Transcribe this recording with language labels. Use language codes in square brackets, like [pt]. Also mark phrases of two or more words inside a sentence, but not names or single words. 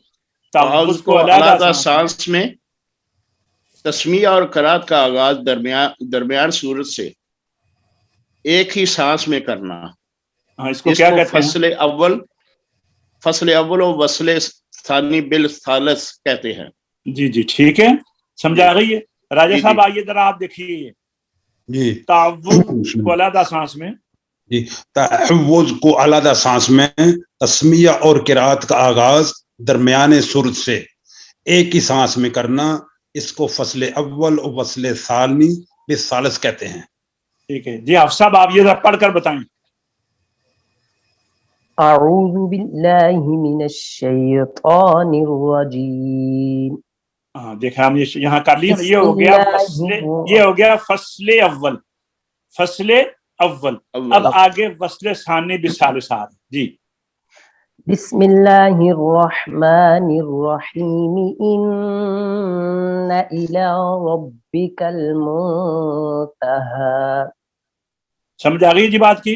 [ur] تعوذ کو علیحدہ سانس میں، تسمیہ اور قرات کا آغاز درمیان سورت سے ایک ہی سانس میں کرنا. ہاں، اس کو کیا کہتے ہیں? فصل اول اور وصل ثانی بالثالث کہتے ہیں. جی جی، ٹھیک ہے، سمجھا گئی ہے. راجا صاحب آئیے ذرا، آپ دیکھیے یہ تعوذ کو علیحدہ سانس میں, جی تعوذ کو علیحدہ سانس میں تسمیہ اور قرات کا آغاز درمیان سرد سے ایک ہی سانس میں کرنا اس کو فصل اول اور فصل ثانی بالثالث کہتے ہیں. ٹھیک ہے جی حافظ صاحب آپ یہ ذرا پڑھ کر بتائیں. [ar] اعوذ باللہ من الشیطان الرجیم. [ur] ہاں دیکھیں ہم یہاں کر لیا. یہ ہو گیا فصل اول. فصل اول. اب آگے فصل ثانی بالثالث. جی [ar] بسم اللہ الرحمن الرحیم ان الی ربک المنتہی. [ur] سمجھ آ گئی جی بات کی.